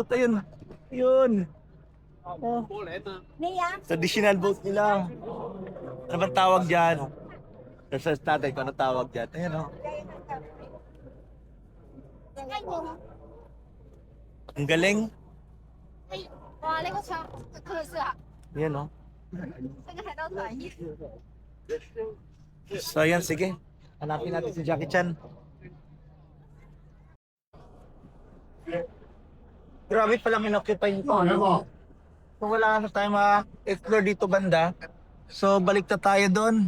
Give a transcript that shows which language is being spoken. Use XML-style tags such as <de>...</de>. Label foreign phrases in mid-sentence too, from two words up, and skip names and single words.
<tl>Ayun. Yun. Oh.</tl> <en>Traditional boat</en> <tl>nila. Ano bang tawag dyan? Sa tatay ko, ano tawag dyan? Ayan, oh. Ang galing.</tl> <zh>哇，那个船可是啊，</zh> <tl>Ayan, oh.</tl> <zh>这个海盗船一。</zh> <tl>So, ayan, sige. Hanapin natin si Jackie Chan. Grabe palang inoccupy nito. Kung wala na tayo ma-explore dito banda, so balik na tayo doon.</tl>